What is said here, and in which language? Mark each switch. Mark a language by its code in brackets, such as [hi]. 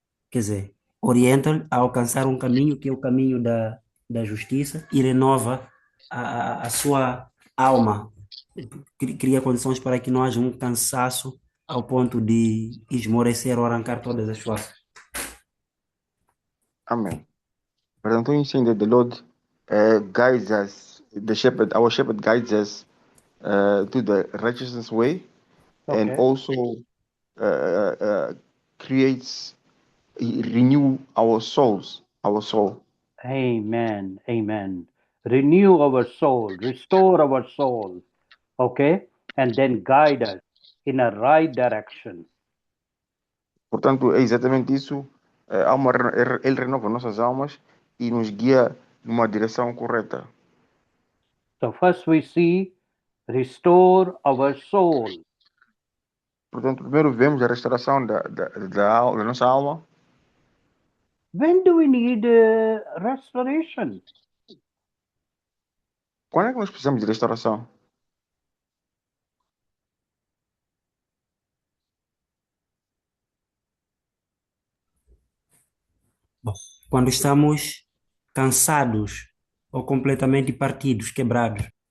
[pt] Quer dizer, orienta-lhe a alcançar um caminho, que é o caminho da justiça, e renova a sua alma. Cria condições para que não haja um cansaço ao ponto de esmorecer ou arrancar todas as forças. Amém. [en] But Antonio is saying that the Lord guides us, our shepherd guides us to the righteousness way, and okay, also creates, renew our souls, our soul. amen, amen. Renew our soul, restore our soul, okay, and then guide us in a right direction. [pt] Portanto, é exatamente isso. Ele renova nossas almas e nos guia numa direção correta. [en] So, first we see restore our soul. [pt] Portanto, primeiro vemos a restauração da nossa alma. [en] When do we need restoration? [pt] Quando é que nós precisamos de restauração? Bom, quando estamos cansados ou completamente partidos, quebrados.